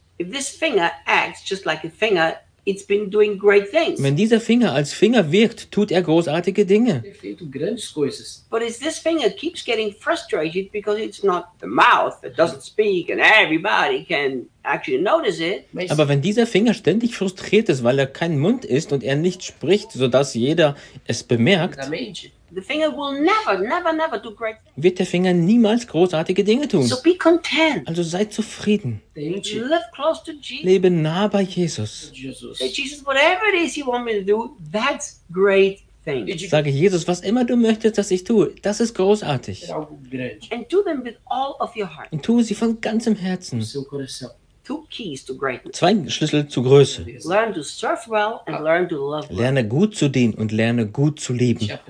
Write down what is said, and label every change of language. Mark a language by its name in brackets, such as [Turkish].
[English] If this finger acts just like a finger, it's been doing great things. [German] Wenn dieser Finger als Finger wirkt, tut er großartige Dinge. [English] But if this finger keeps getting frustrated because it's not the mouth that doesn't speak and everybody can actually notice it. [German] Aber wenn dieser Finger ständig frustriert ist, weil er kein Mund ist und er nicht spricht, sodass jeder es bemerkt, [English] the finger will never do great things. [German] Wird der Finger niemals großartige Dinge tun. [English] So be content. [German] Also sei zufrieden. [English] Live close to Jesus. [German] Lebe nah bei Jesus. [English] Jesus, whatever it is you want me to do, that's great thing. [German] Sage Jesus, was immer du möchtest, dass ich tue, das ist großartig. [English] And do them with all of your heart. [German] Und tue sie von ganzem Herzen. [English] Two keys to greatness. [German] Zwei Schlüssel zu Größe. [English] Learn to serve well and learn to love well. [German] Lerne gut zu dienen und lerne gut zu lieben.